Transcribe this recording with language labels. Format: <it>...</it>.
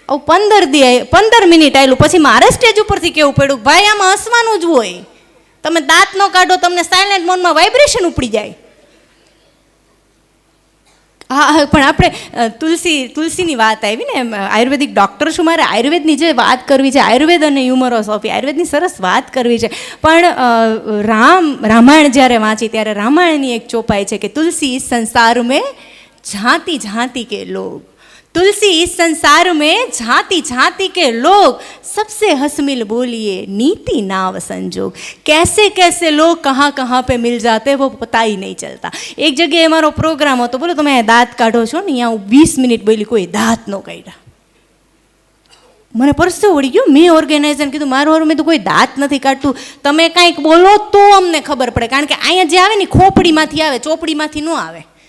<gu>15 minute આવેલું, પછી મારે સ્ટેજ ઉપરથી કેવું પડ્યું, ભાઈ આમાં હસવાનું જ હોય, તમે દાંત ન કાઢો, તમને સાયલેન્ટ મોડમાં વાઇબ્રેશન ઉપડી જાય. હા, પણ આપણે તુલસીની વાત આવી ને, આયુર્વેદિક ડૉક્ટર છું, મારે આયુર્વેદની જે વાત કરવી છે, આયુર્વેદ અને હ્યુમરોસોફી, આયુર્વેદની સરસ વાત કરવી છે. પણ રામાયણ જ્યારે વાંચી ત્યારે રામાયણની એક ચોપાઈ છે કે</gu> <hi>તુલસી ઇસ સંસાર મેં झांति झांति के लोग, तुलसी इस संसार में झांति झांति के लोग, सबसे हंस मिल बोलिए नीति नाव संजोग, कैसे कैसे लोग कहाँ कहाँ पे मिल जाते वो पता ही नहीं चलता. एक जगह हमारो प्रोग्राम</hi> <gu>હતો, બોલો તમે દાંત કાઢો છો ને, અહીંયા 20 મિનિટ બોલી, કોઈ દાંત ન કાઢ્યા. મને પરસો વળી ગયો. મેં ઓર્ગેનાઇઝરને કીધું મારું મેં તો કોઈ દાંત નથી કાઢતું, તમે કાંઈક બોલો તો અમને ખબર પડે, કારણ કે અહીંયા જે આવે ને ખોપડીમાંથી આવે, ચોપડીમાંથી ન આવે.</gu>